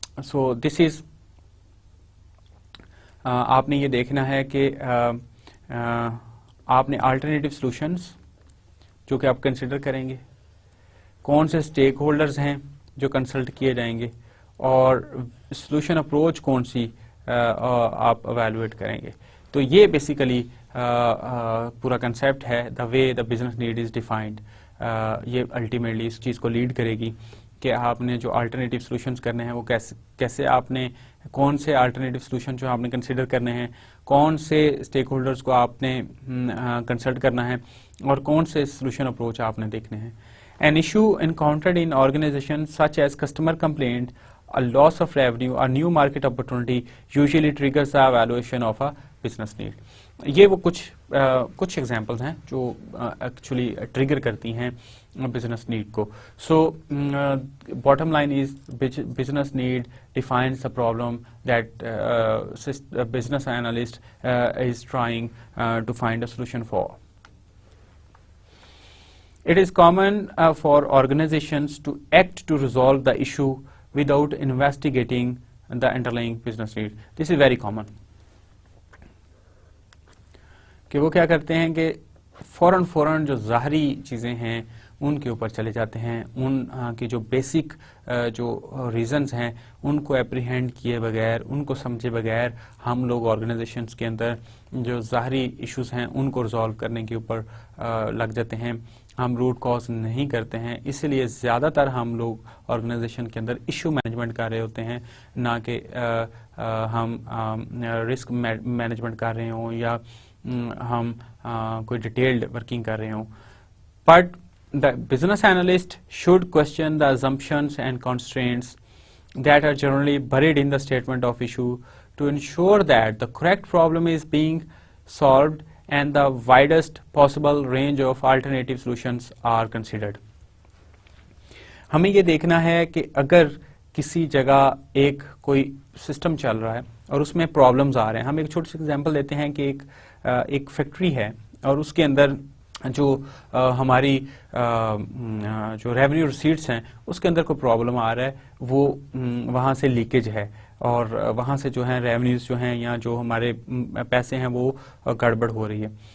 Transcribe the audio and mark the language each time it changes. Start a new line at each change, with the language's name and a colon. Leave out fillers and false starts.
English: So this is
Urdu: آپ نے یہ دیکھنا ہے کہ آپ نے آلٹرنیٹیو سولوشنز جو کہ آپ کنسیڈر کریں گے, کون سے اسٹیک ہولڈرز ہیں جو کنسلٹ کیے جائیں گے, اور سولوشن اپروچ کون سی آپ ایویلویٹ کریں گے. تو یہ بیسیکلی پورا کنسیپٹ ہے,
English: The way the business need is defined.
Urdu: یہ الٹیمیٹلی اس چیز کو لیڈ کرے گی کہ آپ نے جو آلٹرنیٹیو سولوشنز کرنے ہیں وہ کیسے آپ نے کون سے آلٹرنیٹیو سولوشن جو آپ نے کنسیڈر کرنے ہیں, کون سے اسٹیک ہولڈرز کو آپ نے کنسلٹ کرنا ہے, اور کون سے سولوشن اپروچ آپ نے دیکھنے ہیں.
English: An issue encountered in organizations such as customer complaint, a loss of revenue, a new market opportunity usually triggers the evaluation of a business need.
Urdu: یہ وہ کچھ ایگزامپلز ہیں جو ایکچولی ٹریگر کرتی ہیں بزنس نیڈ کو.
English: So bottom line is business need defines the problem that business analyst is trying to find a solution for. It is common for organizations to act to resolve the issue without investigating the underlying business need. This is very common.
Urdu: کہ وہ کیا کرتے ہیں کہ فوراً جو ظاہری چیزیں ہیں ان کے اوپر چلے جاتے ہیں, ان کی جو بیسک جو ریزنز ہیں ان کو اپریہینڈ کیے بغیر, ان کو سمجھے بغیر ہم لوگ آرگنائزیشنز کے اندر جو ظاہری ایشوز ہیں ان کو ریزالو کرنے کے اوپر لگ جاتے ہیں. ہم روٹ کاز نہیں کرتے ہیں. اس لیے زیادہ تر ہم لوگ آرگنائزیشن کے اندر ایشو مینجمنٹ کر رہے ہوتے ہیں, نہ کہ ہم رسک مینجمنٹ کر رہے ہوں یا ہم کوئی ڈیٹیلڈ ورکنگ کر رہے ہوں.
English: But the business analyst should question the assumptions and constraints that are generally buried in the statement of issue to ensure that the correct problem is being solved and the widest possible range of alternative solutions are considered.
Urdu: ہمیں یہ دیکھنا ہے کہ اگر کسی جگہ ایک کوئی سسٹم چل رہا ہے اور اس میں پرابلمز آ رہے ہیں. ہم ایک چھوٹی سی ایگزامپل دیتے ہیں کہ ایک فیکٹری ہے اور اس کے اندر جو ہماری جو ریونیو ریسیٹس ہیں اس کے اندر کوئی پرابلم آ رہا ہے, وہ وہاں سے لیکیج ہے اور وہاں سے جو ہیں ریونیوز جو ہیں یا جو ہمارے پیسے ہیں وہ گڑبڑ ہو رہی ہے.